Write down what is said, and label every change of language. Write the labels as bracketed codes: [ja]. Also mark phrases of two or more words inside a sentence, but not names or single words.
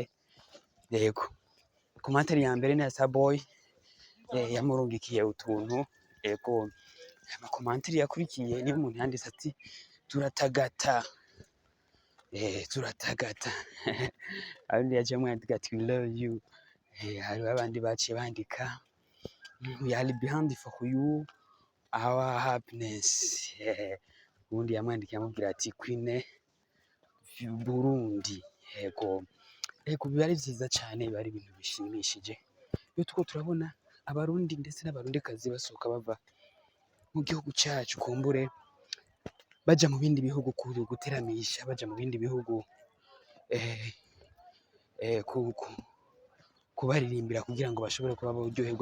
[rn] Yego commentaire ya mbere ni ya Starboy yamurungikiye utuntu. Ego ama commentaire yakurikiye niyo umuntu yanditse ati turatagata. Turatagata. Abandi yaje mwandika ati [en] we love you. [rn] Hari abandi baciye bandika [en] we are behind for you our happiness. [rn] Ubundi yamwandikiye amubwira ati Queen Burundi. Ego biba ari vyiza cyane, biba ari ibintu bishimishije iyo tuko turabona abarundi ndetse n'abarundikazi basohoka bava mu gihugu cyacu kumbure baja mu bindi bihugu guteramisha, baja mu bindi bihugu kubaririmbira kugira ngo bashobore kuba boryoherwa.